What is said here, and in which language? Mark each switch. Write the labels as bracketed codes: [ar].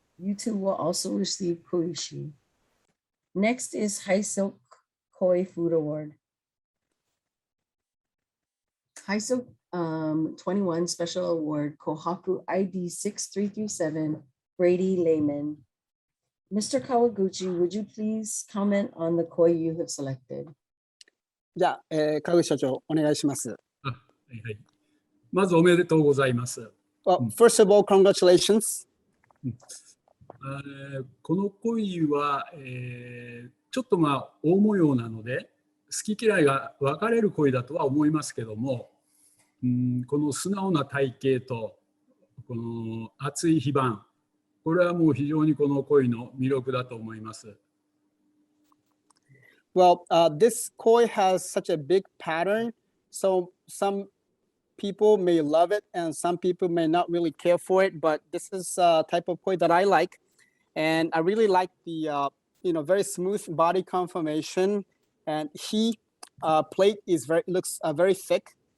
[en] You two will also receive koishi. Next is High Silk Koi Food Award. High Silk 21 Special Award, Kohaku ID 6337, Brady Lehman. Mr. Kawaguchi, would you please comment on the koi you have selected? [ja] じゃあ、川口社長、お願いします。はいはい。まずおめでとうございます。 [en] Well, first of all, congratulations. [ja] この鯉は、ちょっと大模様なので好き嫌いが分かれる鯉だとは思いますけども、この素直な体型とこの厚い非番、これはもう非常にこの鯉の魅力だと思います。 [en] Well, this koi has such a big pattern, so some people may love it and some people may not really care for it, but this is a type of koi that I like, and I really like the very smooth body conformation, and plate looks very thick.